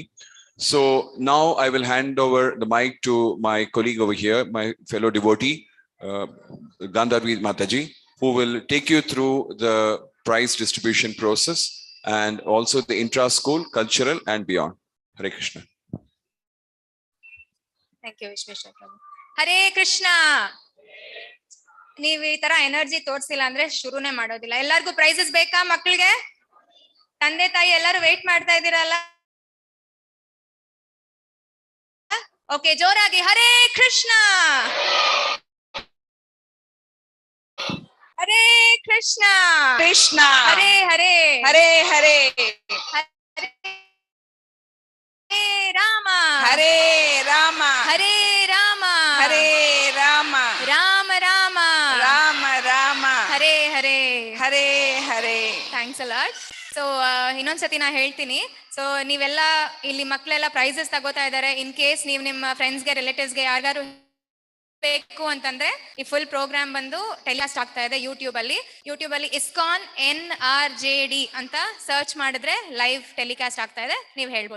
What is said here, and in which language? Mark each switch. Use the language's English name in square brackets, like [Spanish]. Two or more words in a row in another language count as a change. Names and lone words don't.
[English] So now I will hand over the mic to my colleague over here, my fellow devotee, Gandharvi Mataji, who will take you through the prize distribution process and also the intra-school, cultural and beyond. [Sanskrit] Hare Krishna. [English] Thank you [Kannada] ವಿಶ್ವೇಶ್ವರ ಪ್ರಭು. [Sanskrit] ಹರೇ ಕೃಷ್ಣ. [Kannada] ನೀವ್ ಈ ತರ ಎನರ್ಜಿ ತೋರ್ಸಿಲ್ಲ ಅಂದ್ರೆ ಶುರುನೇ ಮಾಡೋದಿಲ್ಲ. ಎಲ್ಲಾರ್ಗು ಪ್ರೈಸಸ್ ಬೇಕಾ ಮಕ್ಳಿಗೆ? ತಂದೆ ತಾಯಿ ಎಲ್ಲರೂ ವೇಟ್ ಮಾಡ್ತಾ ಇದ್ದೀರಲ್ಲ? ಓಕೆ, ಜೋರಾಗಿ [Sanskrit] ಹರೇ ಕೃಷ್ಣ. ಹರೇ ಕೃಷ್ಣ. ಕೃಷ್ಣ. ಹರೇ ಹರೇ. ಹರೇ ಹರೇ. ಹರೇ ರಾಮ. ಹರೇ ರಾಮ. ಹರೇ ರಾಮ. ಹರೇ ರಾಮ. ರಾಮ ರಾಮ. ರಾಮ ರಾಮ. ಹರೇ ಹರೇ. ಹರೇ ಹರೇ. [English] Thanks a lot. [Kannada] ಸೊ ಇನ್ನೊಂದ್ಸತಿ ನಾ ಹೇಳ್ತೀನಿ. ಸೊ ನೀವೆಲ್ಲ ಇಲ್ಲಿ ಮಕ್ಕಳೆಲ್ಲ ಪ್ರೈಸಸ್ ತಗೋತಾ ಇದ್ದಾರೆ. [English] In case [Kannada] ನೀವು ನಿಮ್ಮ ಫ್ರೆಂಡ್ಸ್ಗೆ ರಿಲೇಟಿವ್ಸ್ಗೆ ಯಾರಿಗಾರು ಬೇಕು ಅಂತಂದ್ರೆ ಈ [English] full program [Kannada] ಬಂದು ಟೆಲಿಕಾಸ್ಟ್ ಆಗ್ತಾ ಇದೆ ಯೂಟ್ಯೂಬ್ ಅಲ್ಲಿ Iskcon Nrjd ಅಂತ ಸರ್ಚ್ ಮಾಡಿದ್ರೆ [English] live telecast [Kannada] ಆಗ್ತಾ ಇದೆ, ನೀವು ಹೇಳ್ಬೋದು.